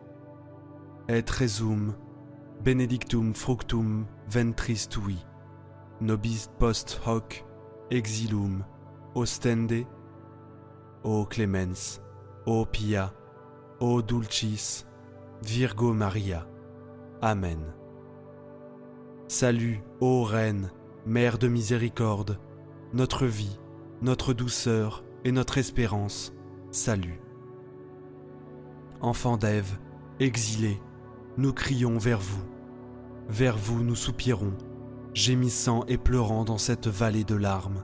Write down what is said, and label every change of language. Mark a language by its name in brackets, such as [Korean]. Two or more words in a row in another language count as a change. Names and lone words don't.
[Latin] Et resum, benedictum fructum ventris tui, nobis post hoc exilum ostende. Ô clemens, ô pia, ô dulcis, Virgo Maria. Amen. [French] Salut, ô Reine, Mère de miséricorde, notre vie, notre douceur et notre espérance, salut. Enfants d'Ève, exilés, nous crions vers vous nous soupirons, gémissant et pleurant dans cette vallée de larmes.